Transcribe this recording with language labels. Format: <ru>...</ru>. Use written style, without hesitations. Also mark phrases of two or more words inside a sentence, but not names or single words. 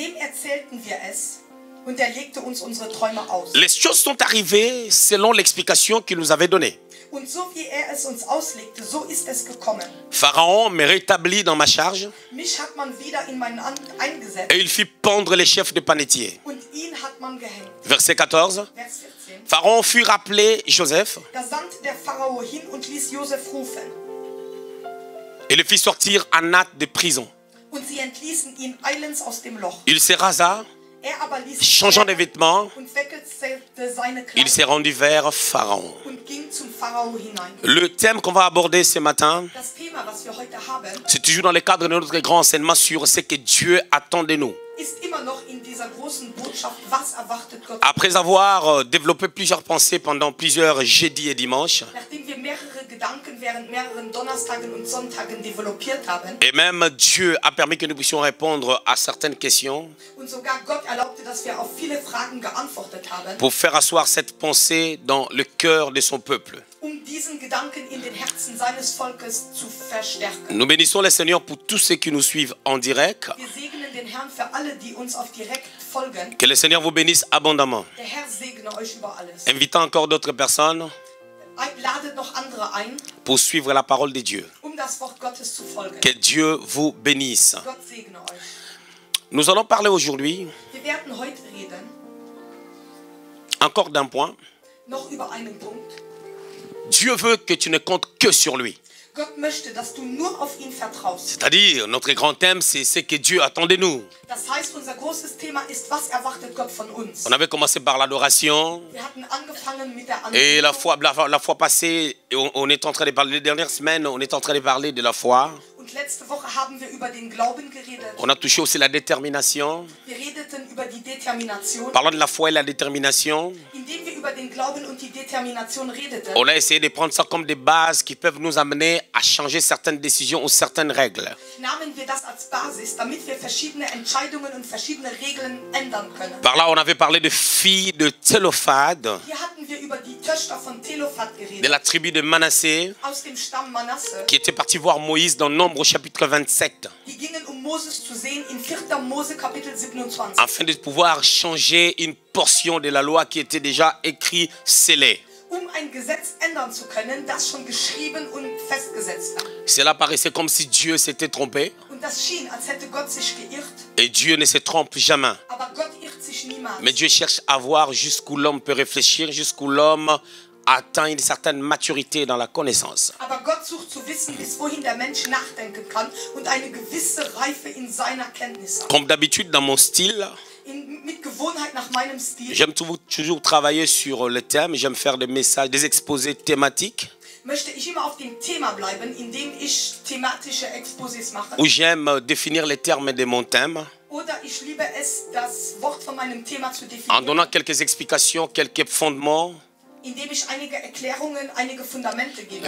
<fr>Les choses sont arrivées selon l'explication qu'il nous avait donnée. Pharaon me rétablit dans ma charge et il fit pendre les chefs de panetiers. Verset 14. Pharaon fit rappeler Joseph</fr> <de>der Pharao hin und ließ Josef rufen.</de> <fr>Et le fit sortir en hâte de prison.</fr> <de>Und sie entließen ihn eilends aus dem Loch.</de> <fr>Il se rasa,</fr> <de>Er aber ließ</de> <fr>changeant de vêtements,</fr> <de>und wechselte seine</de> <fr>il s'est</fr> <de>Kleider</de> <fr>rendu vers Pharaon.</fr> <de>und ging zum Pharao hinein.</de> <fr>Le thème qu'on va aborder ce matin,</fr> <de>Das Thema, was wir heute haben,</de> <fr>c'est toujours dans le cadre de notre grand enseignement sur ce que Dieu attend de nous.</fr> <de>ist immer noch in dieser großen Botschaft, was erwartet Gott.</de> <fr>Après avoir développé plusieurs pensées pendant plusieurs jeudis et dimanches,</fr> <de>Nachdem wir mehrere Gedanken während mehreren Donnerstagen und Sonntagen developiert haben</de> <fr>et même Dieu a permis que nous puissions répondre à certaines questions,</fr> <de>und sogar Gott erlaubte, dass wir auf viele Fragen geantwortet haben,</de> <fr>pour faire asseoir cette pensée dans le cœur de son peuple.</fr> <de>diesen Gedanken in den Herzen seines Volkes zu verstärken.</de> <fr>Nous bénissons le Seigneur pour tous ceux qui nous suivent en direct.</fr> <de>Wir segnen den Herrn für alle, die uns auf direkt folgen.</de> <fr>Que le Seigneur vous bénisse abondamment.</fr> <de>Der Herr segne euch über alles.</de> <fr>Invitant encore d'autres personnes</fr> <de>Ladet noch andere ein,</de> <fr>pour suivre la parole de Dieu.</fr> <de>das Wort Gottes zu folgen.</de> <fr>Que Dieu vous bénisse.</fr> <de>Gott segne euch.</de> <fr>Nous allons parler aujourd'hui</fr> <de>Wir werden heute reden,</de> <fr>encore d'un point.</fr> <de>noch über einen Punkt.</de> <fr>Dieu veut que tu ne comptes que sur lui.</fr> <de>Gott möchte, dass du nur auf ihn vertraust.</de> <fr>C'est-à-dire, notre grand thème, c'est ce que Dieu attend de nous.</fr> <de>Das heißt, unser großes Thema ist, was erwartet Gott von uns?</de> <fr>On avait commencé par l'adoration.</fr> <de>Wir hatten angefangen mit der</de> <fr>Et</fr> <de>Anbetung.</de> <fr>la fois passée, on est en train de parler, les dernières semaines, on est en train de parler de la foi.</fr> <de>Und letzte Woche haben wir über den Glauben geredet.</de> <fr>On a touché aussi la détermination.</fr> <de>Wir redeten über die Determination.</de> <fr>Parlant de la foi et la détermination,</fr> <de>Indem wir über den Glauben und die Determination redeten,</de> <fr>on a essayé de prendre ça comme des bases qui peuvent nous amener à changer certaines décisions ou certaines règles.</fr> <de>nahmen wir das als Basis, damit wir verschiedene Entscheidungen und verschiedene Regeln ändern können.</de> <fr>Par là, on avait parlé de filles de Thélophade,</fr> <de>Hier hatten wir über die Töchter von Zelophat</de> <fr>de</fr> <de>geredet,</de> <fr>la tribu de Manassé,</fr> <de>aus dem Stamm Manasse.</de> <fr>qui était parti voir Moïse dans Nombre au chapitre 27,</fr> <de>Die gingen, Moses zu sehen, in 4. Mose Kapitel 27.</de> <fr>afin de pouvoir changer une portion de la loi qui était déjà écrite, scellée.</fr> <de>Ein Gesetz ändern zu können, das schon geschrieben und festgesetzt war.</de> <fr>Cela paraissait comme si Dieu s'était trompé.</fr> <de>Und das schien, als hätte Gott sich geirrt.</de> <fr>Et Dieu ne se trompe jamais.</fr> <de>Aber Gott irrt sich niemals.</de> <fr>Mais Dieu cherche à voir jusqu'où l'homme peut réfléchir, jusqu'où l'homme atteint une certaine maturité dans la connaissance.</fr> <de>Aber Gott sucht zu wissen, bis wohin der Mensch nachdenken kann und eine gewisse Reife in seiner Kenntnis hat.</de> <fr>Comme d'habitude dans mon style,</fr> <de>Mit Gewohnheit nach meinem Stil</de> <fr>j'aime toujours travailler sur le thème, j'aime faire des messages, des exposés thématiques,</fr> <de>möchte ich immer auf dem Thema bleiben, indem ich thematische Exposés mache.</de> <fr>où j'aime définir les termes de mon thème,</fr> <de>Oder ich liebe es, das Wort von meinem Thema zu</de> <fr>en</fr> <de>definieren,</de> <fr>donnant quelques explications, quelques fondements,</fr> <de>indem ich einige Erklärungen, einige Fundamente gebe,</de>